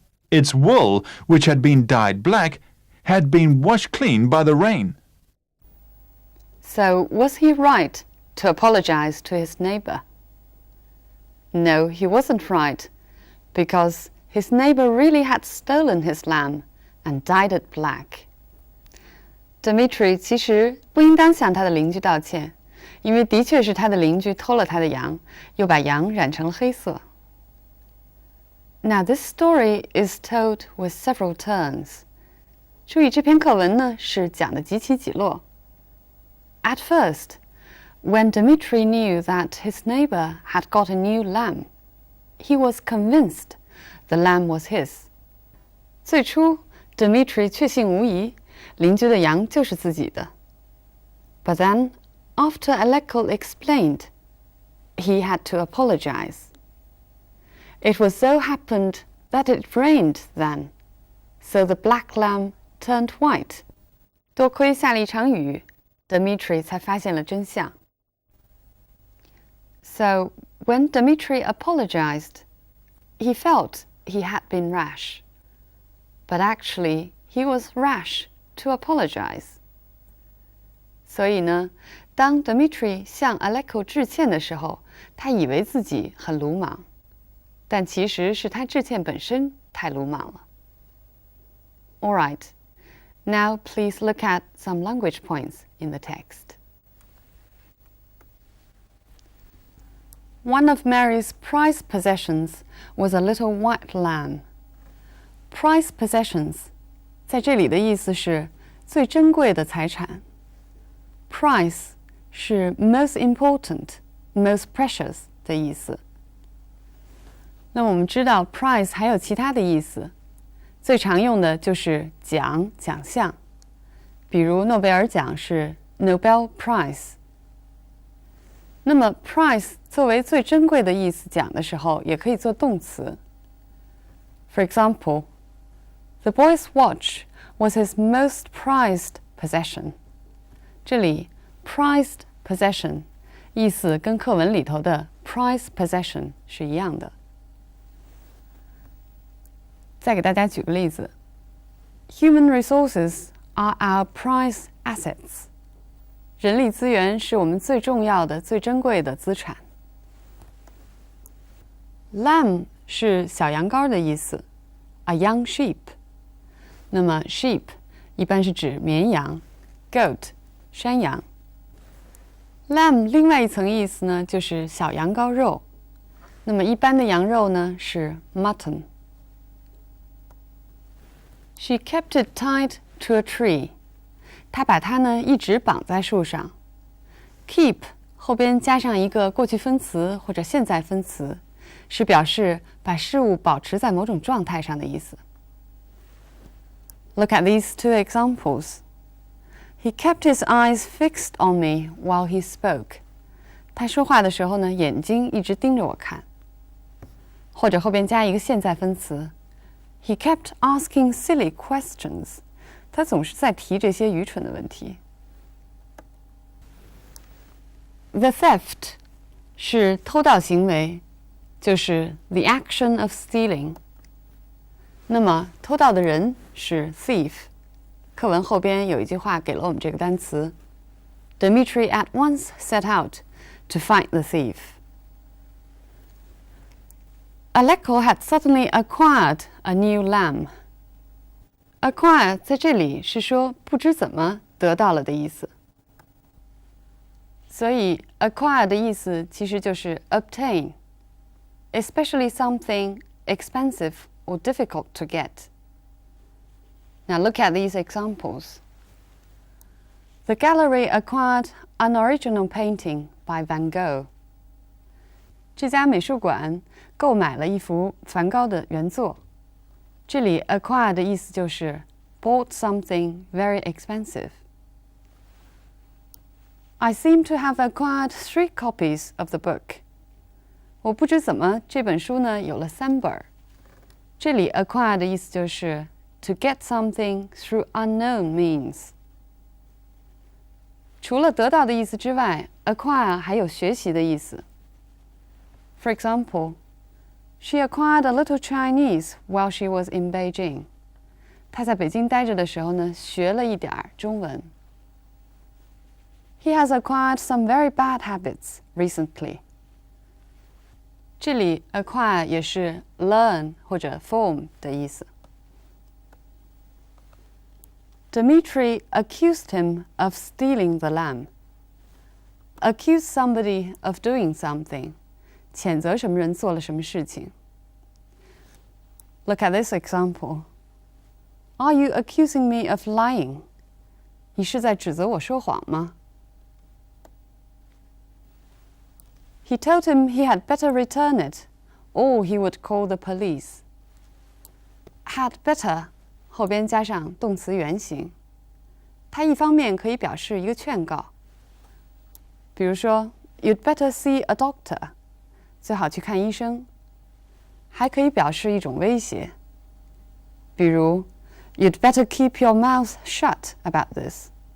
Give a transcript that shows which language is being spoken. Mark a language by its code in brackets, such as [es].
[en] Its wool, which had been dyed black, had been washed clean by the rain. So, was he right to apologize to his neighbor? No, he wasn't right, because his neighbor really had stolen his lamb and dyed it black. [zh] Dmitri 其实不应当向他的邻居道歉，因为的确是他的邻居偷了他的羊，又把羊染成了黑色。 [en] Now this story is told with several turns. [zh] 注意这篇课文呢是讲的几起几落。 [en] At first, when Dmitri knew that his neighbor had got a new lamb, he was convinced the lamb was his. [zh] 最初 Dmitri 确信无疑，邻居的羊就是自己的。 [en] But then, after Aleko explained, he had to apologize. It was so happened that it rained then, so the black lamb turned white. [zh] 多亏下了一场雨，Dmitri 才发现了真相。 [en] So, when Dmitri apologized, he felt he had been rash. But actually, he was rash to apologize. [zh] 所以呢，当 Dmitri 向 Aleko 致歉的时候，他以为自己很鲁莽，但其实是他致歉本身太鲁莽了。 [en] All right, now please look at some language points in the text. One of Mary's prized possessions was a little white lamb. [zh] Prized possessions 在这里的意思是最珍贵的财产。 Prize 是 [en] most important, most precious [zh] 的意思。那我们知道 prize 还有其他的意思，最常用的就是奖、奖项，比如诺贝尔奖是 Nobel Prize。那么 prize 作为最珍贵的意思讲的时候，也可以做动词。 [en] For example, the boy's watch was his most prized possession. [zh] 这里 prized possession 意思跟课文里头的 prized possession 是一样的。再给大家举个例子 ， [en] Human resources are our prized assets. [zh] 人力资源是我们最重要的、最珍贵的资产。Lamb 是小羊羔的意思 ， [en] a young sheep。 [zh] 那么 sheep 一般是指绵羊 ，goat 山羊。 lamb 另外一层意思呢，就是小羊羔肉。那么一般的羊肉呢是 mutton。 [en] She kept it tied to a tree。 [zh] 她把它呢一直绑在树上。keep 后边加上一个过去分词或者现在分词，是表示把事物保持在某种状态上的意思。 [en] Look at these two examples. He kept his eyes fixed on me while he spoke. [zh] 他说话的时候呢，眼睛一直盯着我看。或者后边加一个现在分词 [en] He kept asking silly questions. [zh] 他总是在提这些愚蠢的问题。 The theft 是偷盗行为，就是 [en] the action of stealing。 [zh] 那么偷盗的人是 thief。课文后边有一句话给了我们这个单词 [en] Dmitry at once set out to fight the thief. Aleko had suddenly acquired a new lamb. [zh] Acquire 在这里是说不知怎么得到了的意思，所以 acquire 的意思其实就是 [en] obtain, especially something expensive or difficult to get. Now look at these examples. The gallery acquired an original painting by Van Gogh. [zh] 这家美术馆购买了一幅梵高的原作。这里 acquire 的意思就是 [en] bought something very expensive. I seem to have acquired 3 copies of the book. [zh] 我不知怎么这本书呢有了3本。这里 acquire 的意思就是 [en] to get something through unknown means. [zh] 除了得到的意思之外 acquire 还有学习的意思。 [en] For example, she acquired a little Chinese while she was in Beijing. [zh] 她在北京待着的时候呢，学了一点中文。 [en] He has acquired some very bad habits recently. [zh] 这里 acquire 也是 learn 或者 form 的意思。 [en] Dmitry accused him of stealing the lamb. Accuse somebody of doing something. [zh] 谴责什么人做了什么事情。 [en] Look at this example. Are you accusing me of lying? [zh] 你是在指责我说谎吗？ [en] He told him he had better return it, or he would call the police. [zh] Had better 后边加上动词原形，它一方面可以表示一个劝告，比如说 [en] You'd better see a doctor. [zh] 最好去看医生，还可以表示一种威胁，比如 [en] You'd better keep your mouth shut about this.